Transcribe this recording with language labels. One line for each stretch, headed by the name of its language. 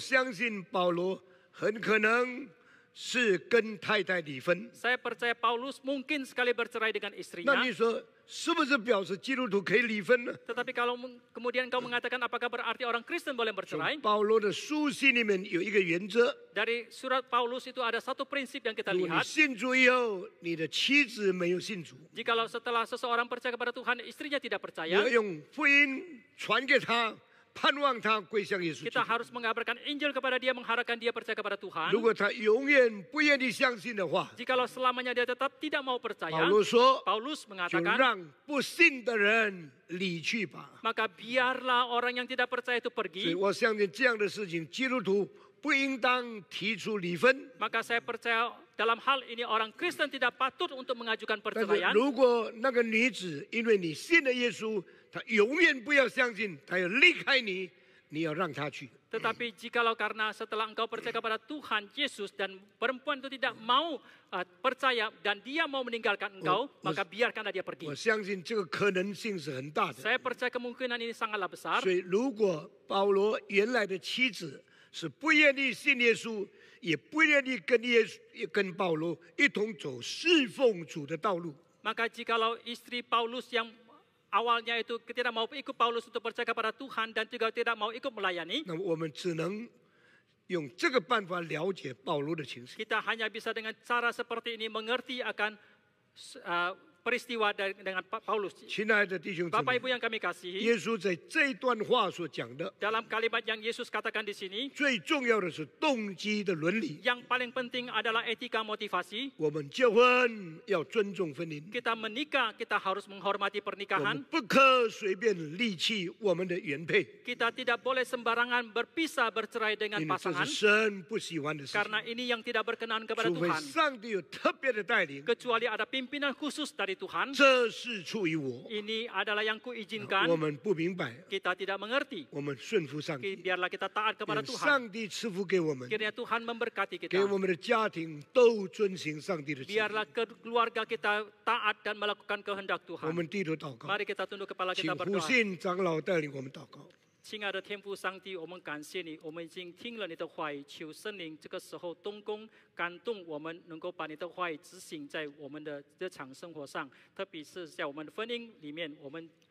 Chinese: 相信保罗很可能是跟太太离婚。
Indonesian: saya percaya Paulus mungkin sekali bercerai dengan
Chinese: 那
Indonesian: istrinya.
Chinese: 你说是不是表示基督徒可以离婚呢？
Indonesian: Tetapi kalau kemudian kau mengatakan apakah berarti orang Kristen boleh
Chinese: 从
Indonesian: bercerai?
Chinese: 保罗的书信里面有一个原则：
Indonesian: Dari surat Paulus itu ada satu prinsip yang kita
Chinese: 如果你
Indonesian: lihat.
Chinese: 信主以后，你的妻子没有信主，
Indonesian: Jikalau setelah seseorang percaya kepada Tuhan, istrinya tidak
Chinese: 你
Indonesian: percaya,
Chinese: 要用福音传给他，盼望他归向耶稣基督
Indonesian: kita。 harus mengabarkan Injil kepada dia, mengharapkan dia percaya kepada Tuhan.
Chinese: 如果他永远不愿意相信的话，
Indonesian: Jikalau selamanya dia tetap tidak mau
Chinese: 保
Indonesian: percaya,
Chinese: 罗说
Indonesian: Paulus
Chinese: 就
Indonesian: mengatakan,
Chinese: 让不信的人离去吧。
Indonesian: maka biarlah orang yang tidak percaya itu
Chinese: 所以
Indonesian: pergi.
Chinese: 我相信这样的事情，基督徒不应当提出离婚。
Indonesian: Maka saya percaya dalam hal ini orang Kristen tidak patut untuk mengajukan
Chinese: 但是
Indonesian: perceraian.
Chinese: 如果那个女子因为你信了耶稣，她永远不要相信，她要离开你，你要让她去。
Indonesian: Tetapi jikalau karena setelah engkau percaya kepada Tuhan Yesus dan perempuan itu tidak mau percaya dan dia mau meninggalkan engkau, maka biarkanlah dia
Chinese: 我
Indonesian: pergi.
Chinese: 相信这个可能性是很大的。
Indonesian: Saya percaya kemungkinan ini sangatlah besar.
Chinese: 所以，如果保罗原来的妻子是不愿意信耶稣，也不愿意跟保罗一同走侍奉主的道路，
Indonesian: Maka jikalau istri Paulus yang awalnya itu tidak mau ikut Paulus untuk percaya kepada Tuhan dan juga tidak mau ikut melayani,
Chinese: 那么我们只能用这个办法了解保罗的情绪。
Indonesian: kita hanya bisa dengan cara seperti ini mengerti akan peristiwa dengan Paulus.
Chinese: 亲爱的弟兄姊
Indonesian: Bapak
Chinese: 妹，
Indonesian: Ibu yang kami kasihi,
Chinese: 耶稣在这段话所讲的，
Indonesian: dalam kalimat yang Yesus katakan di sini,
Chinese: 最重要的是动机的伦理。
Indonesian: yang paling penting adalah etika motivasi.
Chinese: 我们结婚要尊重婚姻，
Indonesian: Kita menikah, kita harus menghormati
Chinese: 我们
Indonesian: pernikahan.
Chinese: 不可随便离弃我们的原配，
Indonesian: Kita tidak boleh sembarangan berpisah bercerai dengan
Chinese: 因为这
Indonesian: pasangan,
Chinese: 是神不喜欢的事情。
Indonesian: karena ini yang tidak berkenan kepada
Chinese: 除非
Indonesian: Tuhan.
Chinese: 上帝有特别的带领，
Indonesian: Kecuali ada pimpinan khusus dari Tuhan,
Chinese: 这是出于我，
Indonesian: ini adalah yang
Chinese: 我
Indonesian: kuizinkan.
Chinese: 们不明白，
Indonesian: Kita tidak mengerti.
Chinese: 我们顺服上帝，
Indonesian: Biarlah kita taat kepada
Chinese: 愿
Indonesian: Tuhan.
Chinese: 上帝赐福给我们，
Indonesian: Kiranya Tuhan memberkati
Chinese: 给
Indonesian: kita.
Chinese: 我们的家庭都遵行上帝的旨意。
Indonesian: Biarlah keluarga kita taat dan melakukan kehendak
Chinese: 我
Indonesian: Tuhan.
Chinese: 们低头祷告，
Indonesian: Mari kita tunduk kepala
Chinese: 请
Indonesian: kita
Chinese: 呼
Indonesian: berdoa.
Chinese: 信长老带领我们祷告。亲爱的天父上帝，我们感谢你，我们已经听了你的话语，求圣灵这个时候动工，感动我们，能够把你的话语执行在我们的日常生活上，特别是在我们的婚姻里面，我们